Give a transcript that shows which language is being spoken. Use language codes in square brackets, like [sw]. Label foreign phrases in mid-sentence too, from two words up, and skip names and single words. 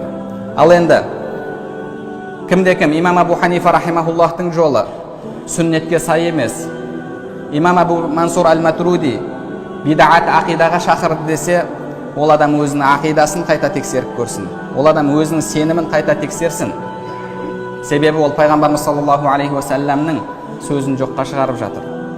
[kk] Ал енді кімде-кім имам Абу Ханифа рахимахуллахтың жолы сүннетке сай емес, имам Абу Мансур аль-Матруди бидаат ақидаға шақырды десе, ол адам өзінің ақидасын қайта тексеріп көрсін. Ол адам өзінің сенімін қайта тексерсін. Себебі ол пайғамбарымыз [ar] صلى الله عليه وسلم [kk] сөзін жоққа шығарып жатыр.